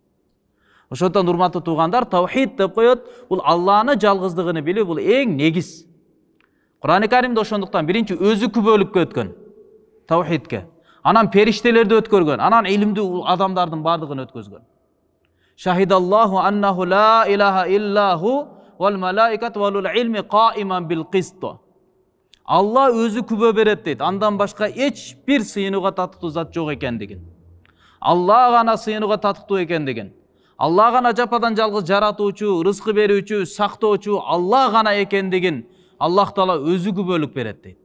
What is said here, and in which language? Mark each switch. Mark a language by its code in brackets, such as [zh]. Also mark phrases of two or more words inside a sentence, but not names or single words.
[ky] Ошондон урматтуу туугандар, тавхид деп коет, бул Алланы жалгыздыгын билүү, бул эң негиз. Кур'ан-ы Каримде ошондуктан биринчи өзү күбөлүккө өткөн тавхидке. Анан периштелерди өткөргөн, анан илимдүү адамдардын бардыгын өткөзгөн. [ar] شهد الله أنه لا إله إلا هو والملائكة وأولو العلم قائما بالقسط. [ky] Алла өзү күбө берет дейт. Андан башка эч бир сыйынууга татыктуу зат жок экендигин. Алла гана сыйынууга татыктуу экендигин. Алла гана жападан жалгыз жаратуучу, рызкы берүүчү, сактоочу Алла гана экендигин Аллах Таала өзү күбөлүк берет дейт.